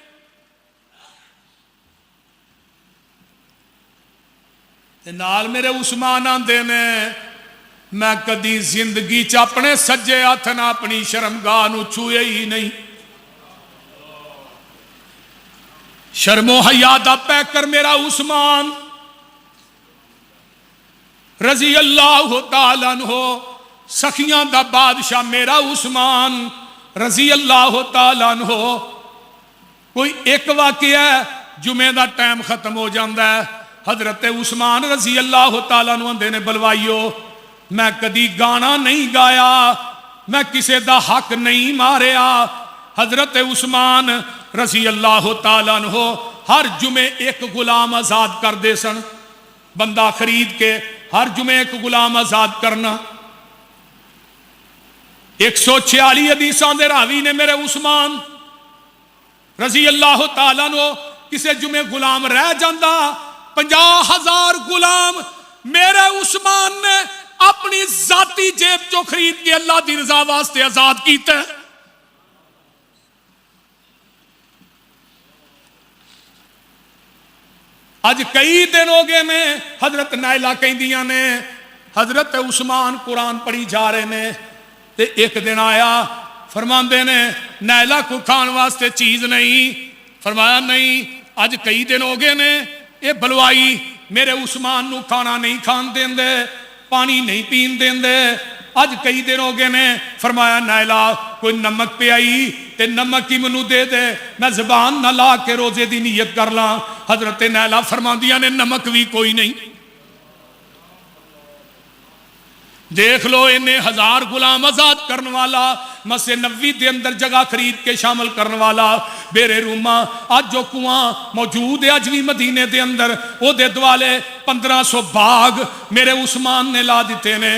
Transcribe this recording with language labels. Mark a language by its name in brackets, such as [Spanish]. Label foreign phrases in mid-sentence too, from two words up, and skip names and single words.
[Punjabi] تے نال میرے عثمان آندے نے، میں کدی زندگی چ اپنے سجے ہتھ نا اپنی شرمگاہ نوں چھوئے ہی نہیں. شرمو حیا دا پیکر میرا عثمان [Arabic] رضي الله تعالى عنه, [Punjabi] سخیاں دا بادشاہ میرا عثمان [Arabic] رضي الله تعالى عنه. [Punjabi] کوئی ایک واقعہ ہے، جمعے دا ٹائم ختم ہو جاتا ہے، حضرت عثمان [Arabic] رضي الله تعالى عنه [Punjabi] آندے نے بلوائیو میں کدی گانا نہیں گایا، میں کسے دا حق نہیں ماریا. حضرت عثمان [Arabic] رضي الله تعالى عنه [Punjabi] ہر جمعے ایک غلام آزاد کر دے سن، بندہ خرید کے ہر جمعے ایک غلام آزاد کرنا. 146 حدیثاں دے راوی نے میرے عثمان [Arabic] رضي الله تعالى عنه, [Punjabi] کسے جمعے غلام رہ جاتا 50,000 غلام میرے عثمان نے اپنی ذاتی جیب چوں خرید کے اللہ کی رضا واسطے آزاد کیا. اج کئی دن ہو گئے نے، حضرت نائلہ کہندیاں نے حضرت عثمان قرآن پڑھی جا رہے نے، تے ایک دن آیا فرماندے نے نائلہ کو کھان واسطے چیز نہیں، فرمایا نہیں اج کئی دن ہو گئے نے یہ بلوائی میرے عثمان نوں کھانا نہیں کھان دیندے، پانی نہیں پین دیندے، اج کئی دن ہو گئے نے. فرمایا نائلہ کوئی نمک پیائی تے نمک ہی مینوں دے دے، میں زبان نا لا کے روزے کی نیت کر لاں. حضرت نائلہ فرماندیاں نے نمک بھی کوئی نہیں. دیکھ لو انہیں 1000 غلام آزاد کرنے والا، مسجد نبوی کے اندر جگہ خرید کے شامل کرنے والا بئرِ رومہ، اج جو کنواں موجود ہے اج بھی مدینے کے اندر، او دوالے 1500 باغ میرے عثمان نے لا دتے نے.